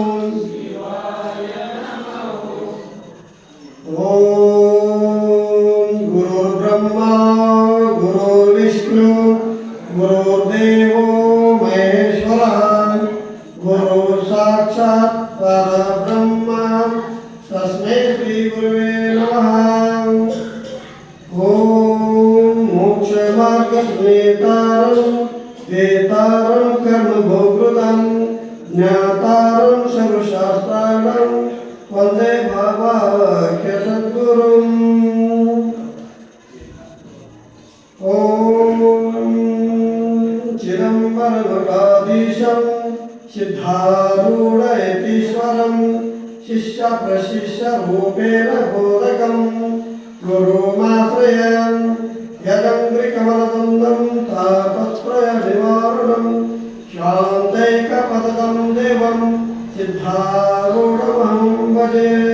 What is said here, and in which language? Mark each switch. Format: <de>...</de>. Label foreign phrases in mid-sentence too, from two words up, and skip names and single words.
<sa>ಓಂ ಗುರುರ್ಬ್ರಹ್ಮ ಗುರುರ್ವಿಷ್ಣು ಗುರುರ್ದೇವೋ ಮಹೇಶ್ವರಃ ಗುರು ಸಾಕ್ಷಾತ್ ಪರಬ್ರಹ್ಮ ತಸ್ಮೈ ಶ್ರೀ ಗುರುವೇ ನಮಃ. ಓಂ ಮೋಕ್ಷ ಮಾರ್ಗ ನೇತಾರಂ ವೇತಾರಂ ಕರ್ಮ ಭೋಗೃತಂ ಜ್ಞಾತಾರಂ ಸರ್ವಶಾಸ್ತ್ರಾಣಂ ವಂದೇ ಭಾವಾಖ್ಯ ಸದ್ಗುರುಂ. ಓಂ ಚಿದಂಬರಮಠಾಧೀಶಂ ಸಿದ್ಧಾರೂಢಯತೀಶ್ವರಂ ಶಿಷ್ಯ ಪ್ರಶಿಷ್ಯ ರೂಪೇಣ ಬೋಧಕಂ ಗುರುಮಾಶ್ರಯಂ ಯದಂಗ್ರಿಕಮಲದಂದಂ ತಾಪತ್ರಯ ನಿವಾರಣಂ ಶಾಂತೈಕಪದಂ ದೇವಂ ಸಿದ್ಧಾರೂಢಮಹಂ ಭಜೆ.</sa>